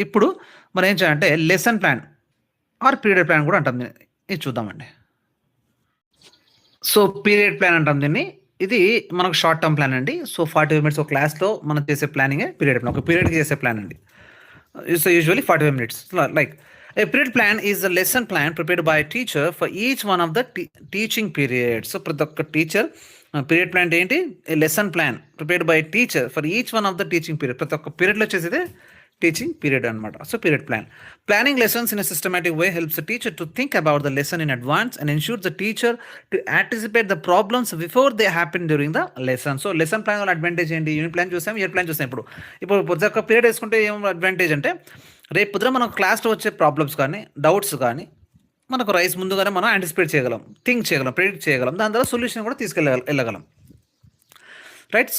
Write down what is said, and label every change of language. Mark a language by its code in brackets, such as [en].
[te] ఇప్పుడు మనం ఏం చేయాలంటే lesson plan are period plan కూడా అంటాం, ఇది చూద్దామండి. సో పీరియడ్ ప్లాన్ అంటాం దీన్ని. ఇది మనకు షార్ట్ టర్మ్ ప్లాన్ అండి. సో 45 minutes ఒక క్లాస్లో మనం చేసే ప్లానింగే పీరియడ్ ప్లాన్, ఒక పీరియడ్కి చేసే ప్లాన్ అండి. So usually 45 minutes. [en] Like a period plan is a lesson plan prepared by a teacher for each one of the teaching periods. So [te] ప్రతి ఒక్క టీచర్ పీరియడ్ ప్లాన్ ఏంటి, [en] Lesson plan prepared by teacher for each one of the teaching period. [te] ప్రతి ఒక్క పీరియడ్లో వచ్చేది teaching period అనమాట. So period plan. [en] Planning lessons in a systematic way helps the teacher to think about the lesson in advance and ensures the teacher to anticipate the problems before they happen during the lesson. [te] So lesson plan వల్ల advantage ఏంటి, unit plan చూసాం, year plan చూసాం. ఇప్పుడు ప్రతి ఒక్క period వేసుకుంటే ఏం advantage అంటే, రేపు పొద్దున మనం క్లాస్లో వచ్చే ప్రాబ్లమ్స్ కానీ డౌట్స్ కానీ మనకు ముందుగానే మనం యాంటిసిపేట్ చేయగలం, థింక్ చేయగలం, ప్రెడిక్ట్ చేయగలం, దాని ద్వారా సొల్యూషన్ కూడా వెళ్ళగలం, రైట్.